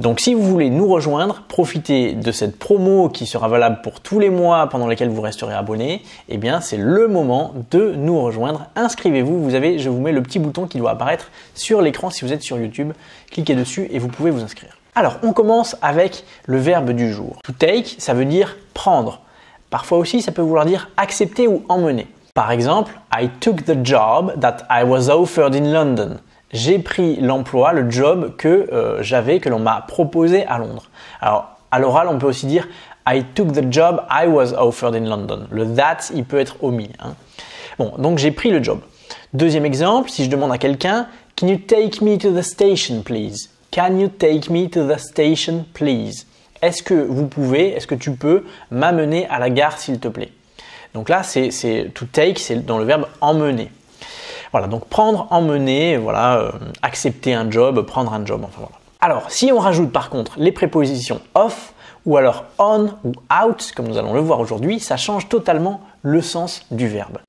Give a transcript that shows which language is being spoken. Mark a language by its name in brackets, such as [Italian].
[French] Donc si vous voulez nous rejoindre, profitez de cette promo qui sera valable pour tous les mois pendant lesquels vous resterez abonné, eh bien c'est le moment de nous rejoindre. Inscrivez-vous, je vous mets le petit bouton qui doit apparaître sur l'écran si vous êtes sur YouTube. Cliquez dessus et vous pouvez vous inscrire. Alors, on commence avec le verbe du jour. To take, ça veut dire prendre. Parfois aussi, ça peut vouloir dire accepter ou emmener. Par exemple, [English] I took the job that I was offered in London. [French] J'ai pris l'emploi, le job que l'on m'a proposé à Londres. Alors, à l'oral, on peut aussi dire [English] I took the job I was offered in London. [French] Le that, il peut être omis. Bon, donc j'ai pris le job. Deuxième exemple, si je demande à quelqu'un, [English] Can you take me to the station, please? Can you take me to the station, please? [French] Est-ce que tu peux m'amener à la gare, s'il te plaît? Donc là, c'est to take, c'est dans le verbe emmener. Voilà, donc prendre, emmener, voilà, accepter un job, prendre un job, enfin voilà. Alors, si on rajoute par contre les prépositions off ou alors on ou out, comme nous allons le voir aujourd'hui, ça change totalement le sens du verbe.